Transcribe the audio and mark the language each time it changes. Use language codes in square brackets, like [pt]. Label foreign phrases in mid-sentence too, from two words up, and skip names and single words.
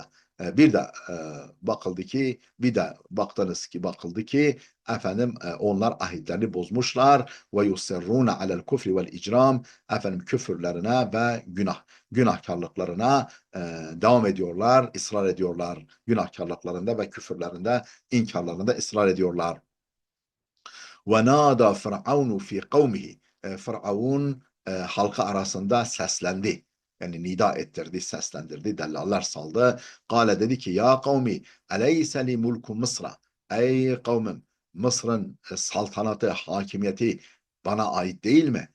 [tr] Bir de bakıldı ki onlar ahitlerini bozmuşlar ve [ar] يصرون على الكفر والإجرام, [tr] küfürlerine ve günahkarlıklarına devam ediyorlar, ısrar ediyorlar. Günahkarlıklarında ve küfürlerinde, inkarlarında ısrar ediyorlar. [ar] وَنَادَى فِرْعَوْنُ فِي قَوْمِهِ. [tr] Firavun halkı arasında seslendi. Yani nida ettirdi, seslendirdi, dellaller saldı. [ar] قال [tr] dedi ki, [ar] يا قوم أليس لي ملك مصر. [tr] Ey kavmim, Mısır'ın saltanatı, hakimiyeti bana ait değil mi?